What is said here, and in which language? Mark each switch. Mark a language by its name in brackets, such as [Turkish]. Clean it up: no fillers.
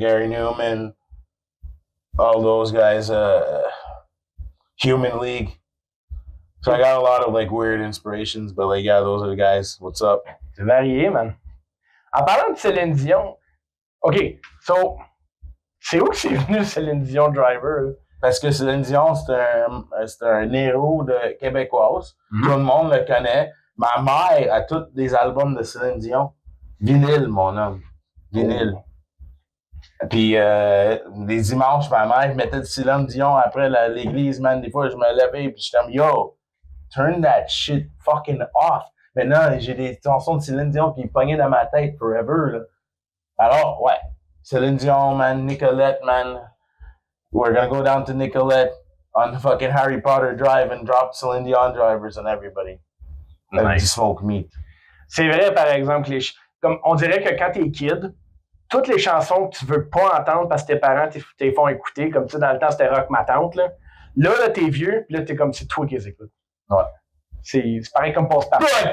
[English] Gary Newman, all those guys. Human League. So I got a lot of like weird inspirations, but like yeah, those are the guys. What's up? [French] C'est varié, man. En parlant de Céline Dion, OK, so, c'est où que c'est venu Céline Dion Driver? Parce que Céline Dion, c'est un héros de québécoise. Mm-hmm. Tout le monde le connaît. Ma mère a tous les albums de Céline Dion. Vinyle, mon homme. Vinyle. Oh. Puis les dimanches, ma mère mettait de Céline Dion après l'église, man. Des fois, je me levais et j'étais comme, yo, [English] turn that shit fucking off. [French] Maintenant, j'ai des chansons de Céline Dion qui pognaient dans ma tête forever, là. Alors, ouais. Céline Dion, man. Nicolette, man. [English] We're gonna go down to Nicolette on fucking Harry Potter Drive and drop Céline Dion drivers on everybody. Nice. Smoke meat. [French] C'est vrai, par exemple, comme on dirait que quand t'es kid, toutes les chansons que tu veux pas entendre parce que tes parents t'es font écouter, comme tu sais, dans le temps, c'était Rock Ma Tante, là. Là, t'es vieux, pis là, t'es comme, c'est toi qui les écoutes. Ouais. C'est pareil comme Passe-Partout.